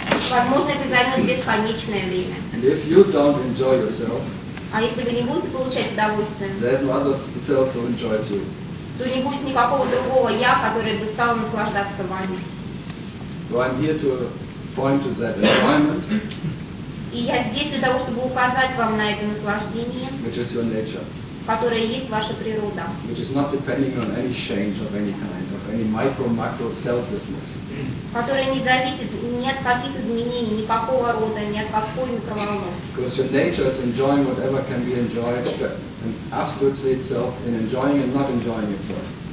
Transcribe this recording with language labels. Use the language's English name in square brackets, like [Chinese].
[Russian] Возможно, это займет бесконечное время. [English] And if you don't enjoy yourself, [Russian] а если вы не будете получать удовольствие, [English] then other self will enjoy you. [Russian] То не будет никакого другого я, который бы стал наслаждаться вами. [English] So I'm here to point to that enjoyment. [Russian] И я здесь для того, чтобы указать вам на это наслаждение, [English] which is your nature, [Russian] которое есть ваша природа, [English] which is not depending on any change of any kind, of any micro-macro selflessness, [Russian] которое не зависит ни от каких изменений, никакого рода, ни от какой микроволновки. [English] Because your nature is enjoying whatever can be enjoyed, and absolutely itself in enjoying and not enjoying itself.